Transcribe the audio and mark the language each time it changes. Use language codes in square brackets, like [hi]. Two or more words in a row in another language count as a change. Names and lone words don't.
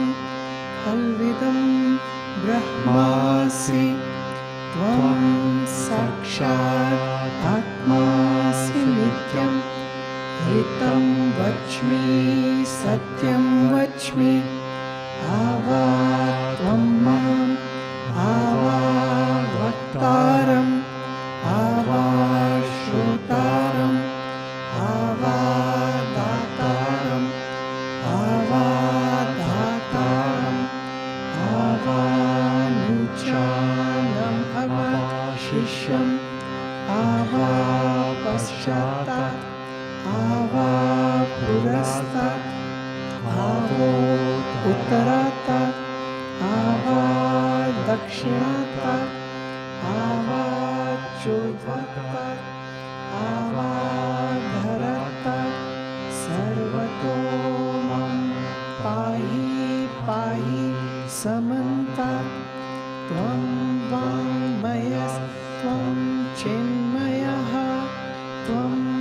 [sa] खल्विदं ब्रह्मासि त्वं साक्षात् आत्मासि नित्यं हितं वच्मि सत्यं वच्मि आवा त्वं माम् आवा वक्तारम् आवा श्रोतारम् आवा दातारम् आवा धातारम् आवा नुचानम् आवा शिष्यम् आवा पश्चातात् आवा पुरस्तात् आवो उत्तरातात् आवा दक्षिणातात् आवा चोद्धातात् आवा धरातात् सर्वतो मां पाहि पाहि समन्तात् त्वं वाङ्मयस्त्वं चिन्मयः त्वम्